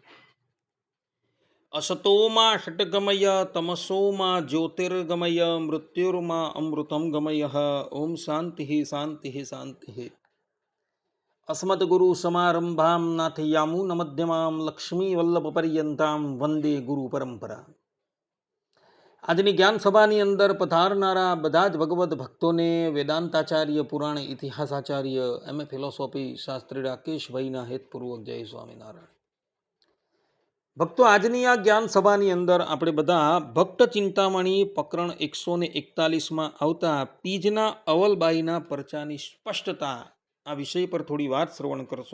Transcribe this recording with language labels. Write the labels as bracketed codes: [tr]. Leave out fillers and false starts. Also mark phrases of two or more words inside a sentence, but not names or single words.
[sa] असतो मा षट्गमय तमसो मा ज्योतिर्गमय मृत्युर्मा अमृतं गमयः। ओम शान्तिः शान्तिः शान्तिः। अस्मद्गुरुसमारम्भां नाथयामुनमध्यमां लक्ष्मीवल्लभपर्यन्तां वन्दे गुरुपरम्परा। [gu] આજની જ્ઞાન સભાની અંદર પધારનારા બધા જ ભગવદ્ ભક્તોને વેદાંતાચાર્ય પુરાણ ઇતિહાસાચાર્ય એમએ ફિલોસોફી શાસ્ત્રી રાકેશભાઈના હેતપૂર્વક જય સ્વામિનારાયણ. ભક્તો, આજની આ જ્ઞાન સભાની અંદર આપણે બધા ભક્ત ચિંતામણી પ્રકરણ 141માં આવતા પીજના અવલબાઈના પરચાની સ્પષ્ટતા આ વિષય પર થોડી વાત શ્રવણ કરશું.